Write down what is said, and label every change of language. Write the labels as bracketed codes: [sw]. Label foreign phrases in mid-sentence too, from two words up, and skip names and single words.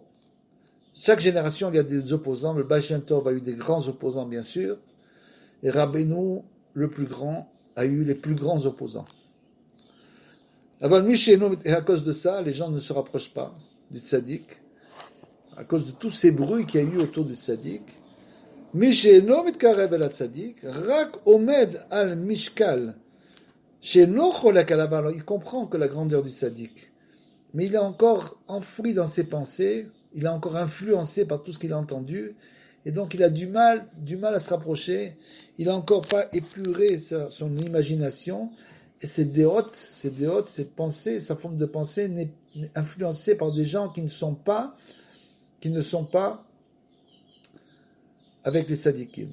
[fr] Chaque génération, il y a des opposants. Le Baal Shem Tov a eu des grands opposants, bien sûr. Et Rabbeinu, le plus grand, a eu les plus grands opposants. Et à cause de ça, les gens ne se rapprochent pas du tzaddik, à cause de tous ces bruits qu'il y a eu autour du tzaddik. [he] מי שאינו מתקרב אל צדיק, רק עומד על משקל, שאינו חולק עליו. [fr] Alors il comprend que la grandeur du tzaddik, mais il est encore enfoui dans ses pensées, il est encore influencé par tout ce qu'il a entendu, et donc il a du mal à se rapprocher. Il n'a encore pas épuré son imagination, Et ces déotes, ces pensées, sa forme de pensée n'est influencée par des gens qui ne sont pas avec les sadikim.